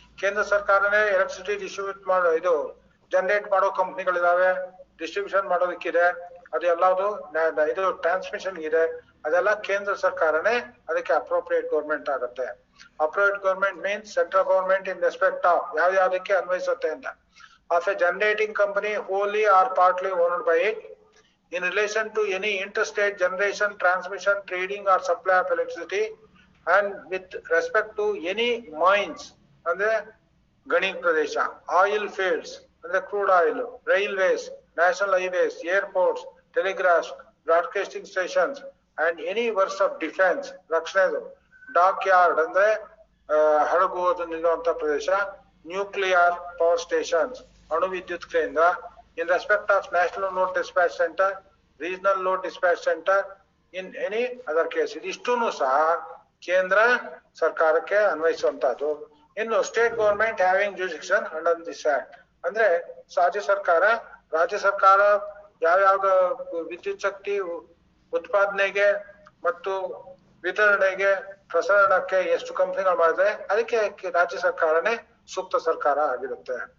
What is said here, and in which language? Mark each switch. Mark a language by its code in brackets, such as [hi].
[kn] ಕೇಂದ್ರ ಸರ್ಕಾರನೇ electricity distribute ಮಾಡೋ ಇದು ಜನರೇಟ್ ಮಾಡೋ ಕಂಪ್ನಿಗಳಿದಾವೆ, ಡಿಸ್ಟ್ರಿಬ್ಯೂಷನ್ ಮಾಡೋದಕ್ಕಿದೆ, ಅದು ಎಲ್ಲದು ಇದು ಟ್ರಾನ್ಸ್ಮಿಷನ್ ಇದೆ, ಅದೆಲ್ಲ ಕೇಂದ್ರ ಸರ್ಕಾರನೇ ಅದಕ್ಕೆ ಅಪ್ರೋಪ್ರಿಯೇಟ್ ಗವರ್ಮೆಂಟ್ ಆಗುತ್ತೆ. [en] appropriate government means central government in respect of [kn] ಯಾವ್ಯಾವ್ದಕ್ಕೆ ಅನ್ವಯಿಸುತ್ತೆ ಅಂತ. [en] of a generating company wholly or partly owned by it in relation to any interstate generation, transmission, trading or supply of electricity, and with respect to any mines [kn] ಅಂದ್ರೆ ಗಣಿ ಪ್ರದೇಶ, [en] oil fields ಅಂದ್ರೆ crude oil, railways, national highways, airports, telegraph, broadcasting stations and any works of defence ರಕ್ಷಣೆದು, dockyard ಅಂದ್ರೆ [kn] ಹಡಗು ಅದು ನಿಲ್ಲುವಂತ ಪ್ರದೇಶ, [en] nuclear power stations [kn] ಅಣು ವಿದ್ಯುತ್ ಕೇಂದ್ರ, [en] in respect of national load dispatch center, regional load dispatch center, in any other case. [kn] ಇದಿಷ್ಟೂನು ಸಹ ಕೇಂದ್ರ ಸರ್ಕಾರಕ್ಕೆ ಅನ್ವಯಿಸುವಂತದ್ದು. ಇನ್ನು [en] state government having jurisdiction under this act [kn] ಅಂದ್ರೆ ರಾಜ್ಯ ಸರ್ಕಾರ ಯಾವ್ಯಾವ ವಿದ್ಯುತ್ ಶಕ್ತಿ ಉತ್ಪಾದನೆಗೆ ಮತ್ತು ವಿತರಣೆಗೆ ಪ್ರಸರಣಕ್ಕೆ ಎಷ್ಟು ಕಂಪನಿಗಳು ಮಾಡಿದ್ರೆ ಅದಕ್ಕೆ ರಾಜ್ಯ ಸರ್ಕಾರನೇ ಸೂಕ್ತ ಸರ್ಕಾರ ಆಗಿರುತ್ತೆ.